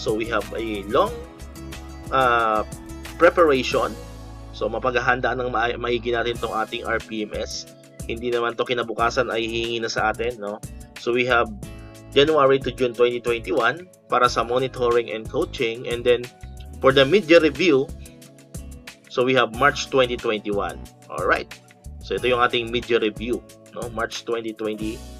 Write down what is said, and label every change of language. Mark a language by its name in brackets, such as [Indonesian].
[English] So, we have a long preparation. [Filipino] So, mapaghahanda ng maigi natin itong ating RPMS. Hindi naman to kinabukasan ay hihingi na sa atin, no? [English] So, we have January to June 2021 [Filipino] para sa [English] monitoring and coaching, and then for the mid-year review, so we have March 2021. [Filipino] Alright, so ito yung ating mid-year review, no? March 2021.